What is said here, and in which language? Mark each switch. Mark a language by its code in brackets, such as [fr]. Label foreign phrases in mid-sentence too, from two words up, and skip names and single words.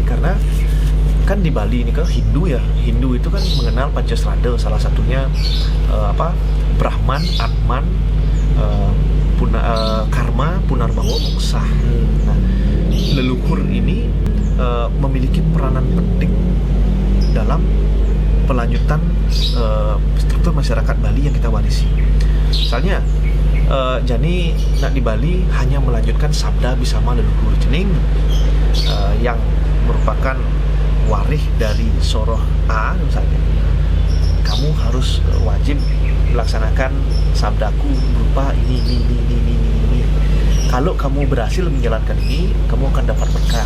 [id] Karena kan di Bali ini kan Hindu itu kan mengenal Pancasrada, salah satunya Brahman, Atman, Karma, Punarbawa, Moksa. Nah, leluhur ini memiliki peranan penting dalam pelanjutan struktur masyarakat Bali yang kita warisi. Misalnya [ban] Jani nak [id] di Bali hanya melanjutkan sabda bisama leluhur jening yang merupakan waris dari Soroh A misalnya. Kamu harus wajib melaksanakan sabdaku berupa ini. Kalau kamu berhasil menjalankan ini, kamu akan dapat berkah.